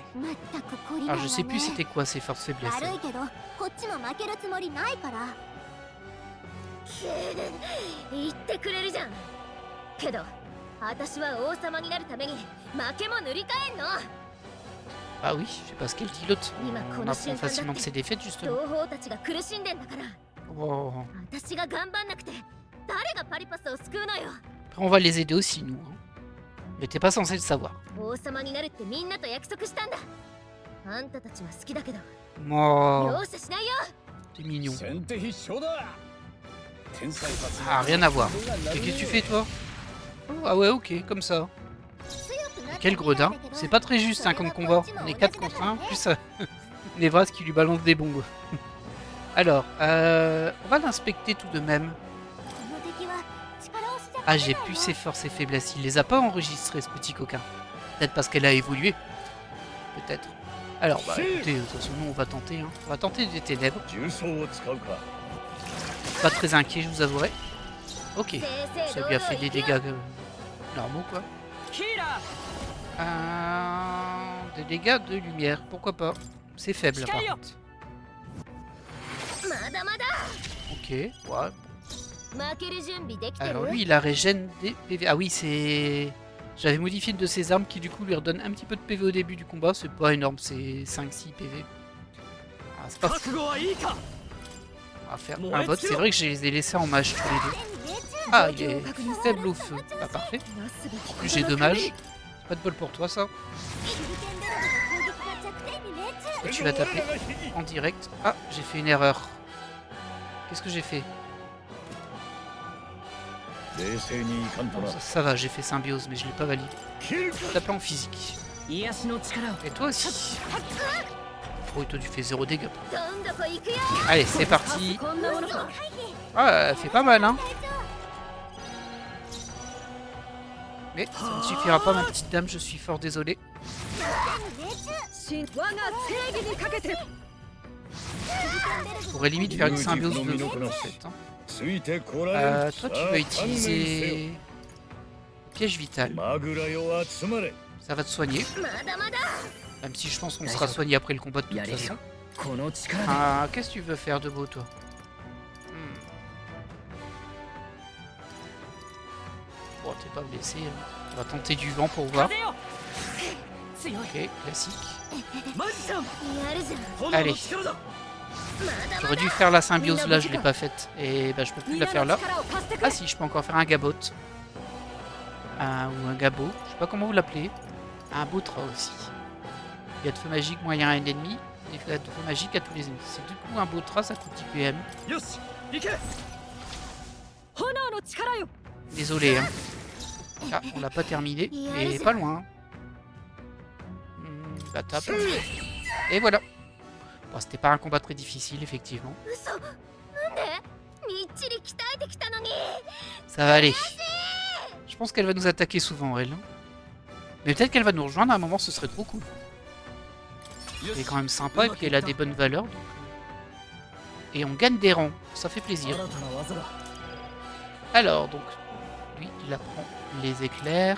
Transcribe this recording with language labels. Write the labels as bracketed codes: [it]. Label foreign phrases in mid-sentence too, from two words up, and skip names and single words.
[fr] Alors je sais plus c'était quoi ces forces faiblesses. Ah oui, je sais pas ce qu'elle dit l'autre. On apprend facilement de ses défaites justement. Oh. Après on va les aider aussi nous. Hein. Mais t'es pas censé le savoir. [ja] 王様になるってみんなと約束したんだ。あんたたちは好きだけど、 [fr] Oh, [ja] 容赦しないよ。 [fr] t'es mignon. [ja] 先手必勝だ。天才たち [fr] Ah, rien à voir. Et qu'est-ce que tu fais, toi? Oh, ah ouais, ok, comme ça. Quel gredin. C'est pas très juste, hein, comme combat. On est 4 contre 1, plus Nevras qui lui balance des bombes. Alors, on va l'inspecter tout de même. Ah, j'ai plus ses forces et faiblesses. Il les a pas enregistrées, ce petit coquin. Peut-être parce qu'elle a évolué. Peut-être. Alors, bah écoutez, de toute façon, nous, on va tenter. Hein. On va tenter des ténèbres. [ja] 重装を使うか。 [fr] Pas très inquiet, je vous avouerai. Ok. Ça lui a fait des dégâts normaux, quoi. Des dégâts de lumière, pourquoi pas. C'est faible, par contre. [ja] まだまだ。 [fr] Ok, ouais. [ja] 負ける準備できてる？ [fr] Alors lui, il a régène des PV. Ah oui, c'est... J'avais modifié une de ses armes qui, du coup, lui redonne un petit peu de PV au début du combat. C'est pas énorme, c'est 5-6 PV. Ah, c'est pas fou. On va faire un bot. C'est vrai que je les ai laissés en mage tous les deux. Ah, il est faible au feu. Bah, parfait. En plus, j'ai 2 mages. C'est pas de bol pour toi, ça. Et tu vas taper en direct. Ah, j'ai fait une erreur. Qu'est-ce que j'ai fait? [ja] 冷静にいかんとな。 [fr] Ça va, j'ai fait symbiose, mais je l'ai pas validé. Taper en physique. Et toi aussi. Oh, et toi, tu fais 0 dégâts. [ja] どんどこ行くよ。 [fr] Allez, c'est parti. Ah, elle fait pas mal, hein. Mais ça ne suffira pas, ma petite dame, je suis fort désolé. Je pourrais limite faire une symbiose de vous, en fait. Hein. [ja] ついてこられん。 [fr] Toi, tu vas utiliser... Piège vital. [ja] マグラよ集まれ。 [fr] Ça va te soigner. [ja] まだまだ。 [fr] Même si je pense qu'on sera soigné après le combat de toute façon. [ja] この力で [fr] Ah, qu'est-ce que tu veux faire de beau, toi? Bon, t'es pas blessé. Hein. On va tenter du vent pour voir. [ja] 風よ強い [fr] Ok, classique. [ja] マジシャンやるじゃん。炎 [fr] Allez. [ja] の力だ [fr] J'aurais dû faire la symbiose là, je l'ai pas faite. Et bah, je peux plus la faire là. Ah si, je peux encore faire un gabot. Ou un gabot. Je sais pas comment vous l'appelez. Un boutra aussi. Il y a de feu magique moyen à un ennemi. Et de feu magique à tous les ennemis. C'est du coup un boutra, ça coûte 10 PM. [ja] よし行け炎の力よ [fr] Désolé, hein. Ah, on l'a pas terminé, mais pas loin. Bah, tape. Et voilà. Bon, c'était pas un combat très difficile, effectivement. [ja] 嘘。なんで？みっちり鍛えてきたのに。 [fr] Ça va aller. Je pense qu'elle va nous attaquer souvent, elle. Hein. Mais peut-être qu'elle va nous rejoindre à un moment, ce serait trop cool. Elle est quand même sympa et puis elle a des bonnes valeurs. Donc... Et on gagne des rangs, ça fait plaisir. [ja] 新たな技だ [fr] Alors, donc, lui, il apprend les éclairs.